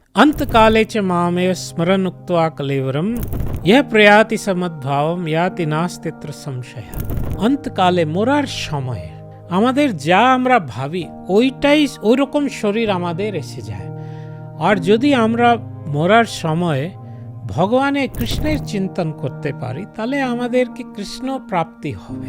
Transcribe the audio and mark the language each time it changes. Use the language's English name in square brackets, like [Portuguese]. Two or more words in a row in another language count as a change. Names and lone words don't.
[Sanskrit] अंतकाले च मामेव स्मरन् उक्त्वा कलेवरम यह प्रयाति समद्भावम याति नास्तित्र संशय। [Bangla] অন্তকালে মরার সময়ে আমাদের যা আমরা ভাবি ওইটাই ওই রকম শরীর আমাদের এসে যায়। আর যদি আমরা মরার সময় ভগবানের কৃষ্ণের চিন্তন করতে পারি তাহলে আমাদেরকে কৃষ্ণ প্রাপ্তি হবে।